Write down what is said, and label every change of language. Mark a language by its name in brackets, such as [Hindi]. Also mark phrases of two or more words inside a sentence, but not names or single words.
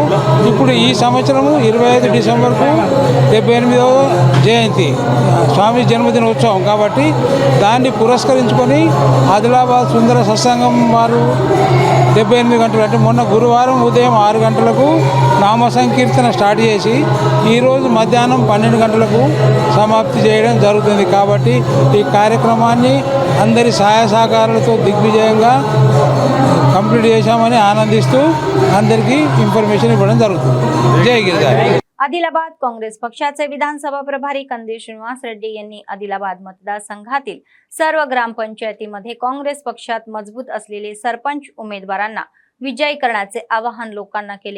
[Telugu] ఇప్పుడు ఈ సంవత్సరము 25 డిసెంబర్కు 78వ జయంతి స్వామి జన్మదిన ఉత్సవం కాబట్టి దాన్ని పురస్కరించుకొని ఆదిలాబాద్ సుందర సత్సంగం వారు 78 గంటలు అంటే మొన్న గురువారం ఉదయం 6 గంటలకు నామ సంకీర్తన స్టార్ట్ చేసి ఈరోజు మధ్యాహ్నం 12 గంటలకు సమాప్తి చేయడం జరుగుతుంది. కాబట్టి ఈ కార్యక్రమాన్ని అందరి సహాయ సహకారాలతో దిగ్విజయంగా కంప్లీట్ చేశామని ఆనందిస్తూ అందరికీ इन्फॉर्मेशन इव्वడం జరుగుతుంది. [Marathi] जय गिरधारी. आदिलाबाद काँग्रेस पक्षाचे विधानसभा प्रभारी कंदील श्रीनिवास रेड्डी यांनी आदिलाबाद मतदारसंघातील सर्व ग्रामपंचायतीमध्ये काँग्रेस पक्षात मजबूत असलेले सरपंच उमेदवारांना विजयी करण्याचे आवाहन लोकांना केले.